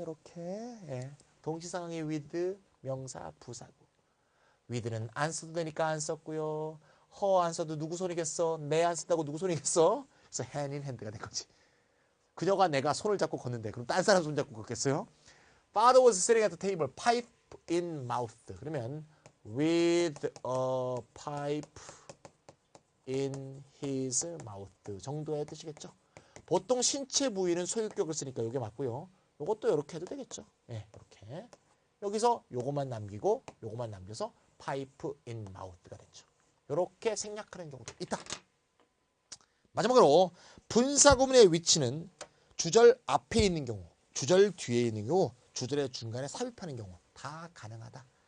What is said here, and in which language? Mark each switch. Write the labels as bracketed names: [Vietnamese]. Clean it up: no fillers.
[Korean] 이렇게 동시상황의 with 명사 부사고 with는 안 써도 되니까 안 썼고요. her 안 써도 누구 손이겠어? 내 안 쓴다고 누구 손이겠어? 그래서 [English] hand in hand [Korean] 가 된 거지. 그녀가 내가 손을 잡고 걷는데 그럼 딴 사람 손 잡고 걷겠어요? [English] Father was sitting at the table, pipe in mouth. [Korean] 그러면 [English] with a pipe in his mouth [Korean] 정도의 뜻이겠죠. 보통 신체 부위는 소유격을 쓰니까 이게 맞고요. 이것도 이렇게 해도 되겠죠. 이렇게 여기서 요것만 남기고 요것만 남겨서 [English] pipe in mouth [Korean] 가 됐죠. 이렇게 생략하는 경우도 있다. 마지막으로 분사구문의 위치는 주절 앞에 있는 경우, 주절 뒤에 있는 경우, 주절의 중간에 삽입하는 경우 다 가능하다.